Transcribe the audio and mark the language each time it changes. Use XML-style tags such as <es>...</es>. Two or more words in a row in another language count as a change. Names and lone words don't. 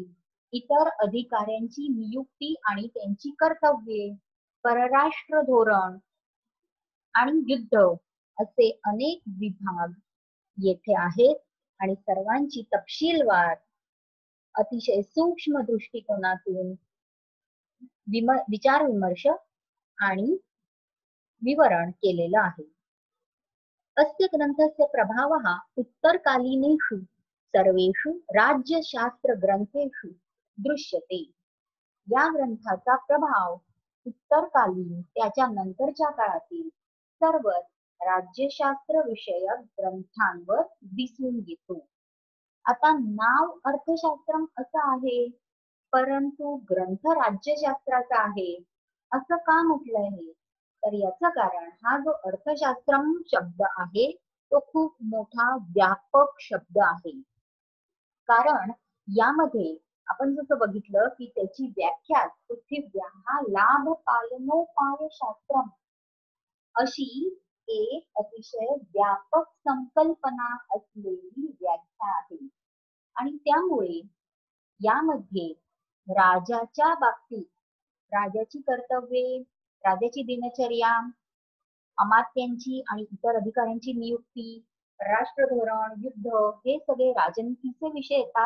<mr>इतर अधिकाऱ्यांची नियुक्ती आणि त्यांची कर्तव्ये, परराष्ट्र धोरण आणि युद्ध असे अनेक विभाग येथे आहेत आणि सर्वांची तपशीलवार अतिशय सूक्ष्म दृष्टिकोनातून विचार विमर्श आणि विवरण केलेलं आहे.</mr> <sa>अस्य ग्रंथस्य प्रभावः उत्तरकालीनेषु सर्वेषु राज्यशास्त्रग्रंथेषु दृश्यते.</sa> <mr>या ग्रंथाचा प्रभाव उत्तरकालीन त्याच्या नंतरच्या काळातील सर्व राज्यशास्त्र विषयक ग्रंथांवर दिसून येतो. आता नाव अर्थशास्त्रम असं आहे, परंतु ग्रंथ राज्यशास्त्राचा आहे असं का म्हटलं आहे? तर याचं कारण हा जो अर्थशास्त्रम शब्द आहे तो खूप मोठा व्यापक शब्द आहे. कारण यामध्ये आपण जसं बघितलं की त्याची व्याख्या</mr> <sa>पृथिव्या लाभ पालनोपाय शास्त्रम</sa> <mr>अशी एक अतिशय व्यापक संकल्पना असलेली व्याख्या आहे. आणि त्यामुळे यामध्ये राजाच्या बाबतीत राजाची कर्तव्ये, राजाची दिनचर्या, अमात्यांची आणि इतर अधिकाऱ्यांची नियुक्ती, राष्ट्रधोरण, युद्ध हे सगळे राजनीतीचे विषय येतात.</mr>